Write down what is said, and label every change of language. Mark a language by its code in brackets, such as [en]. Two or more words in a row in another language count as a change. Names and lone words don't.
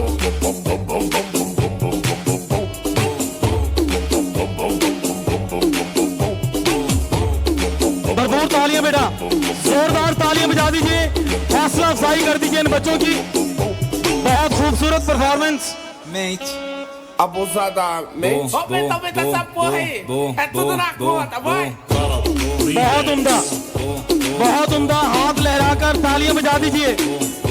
[hi] भरपूर तालियां बेटा, जोरदार तालियां बजा दीजिए, हौसला अफजाई कर दीजिए इन बच्चों की। बहुत खूबसूरत परफॉर्मेंस। [pt] Mente. Aumenta, Abusadamente. aumenta essa porra aí, é tudo na conta, vai. Fala, remix. [hi] बहुत उम्दा, बहुत उम्दा। हाथ लहराकर तालियां बजा दीजिए।